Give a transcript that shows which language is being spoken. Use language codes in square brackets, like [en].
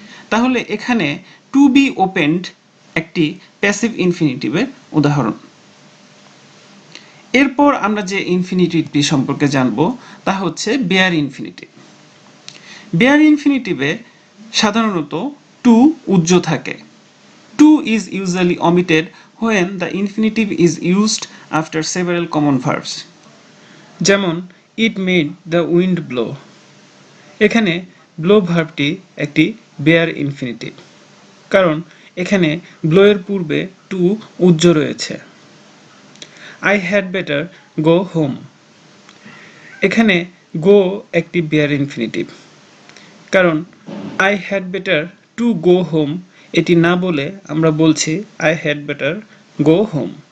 [bn] তাহলে এখানে two B opened একটি প্যাসিভ ইনফিনিটিভের উদাহরণ। এরপর আমরা যে ইনফিনিটিভটি সম্পর্কে জানব তা হচ্ছে বেয়ার ইনফিনিটিভ। বেয়ার ইনফিনিটিভে সাধারণত টু উজ্জ থাকে। [en] To is usually omitted when the infinitive is used after several common verbs. যেমন it made the wind blow. [bn] এখানে ব্লো ভার্বটি একটি বেয়ার ইনফিনিটিভ, কারণ এখানে ব্লো এর পূর্বে টু উজ্জ রয়েছে। [en] I had better go home. [bn] এখানে গো একটি বেয়ার ইনফিনিটিভ, কারণ [en] I had better to go home [bn] এটি না বলে আমরা বলছি [en] I had better go home.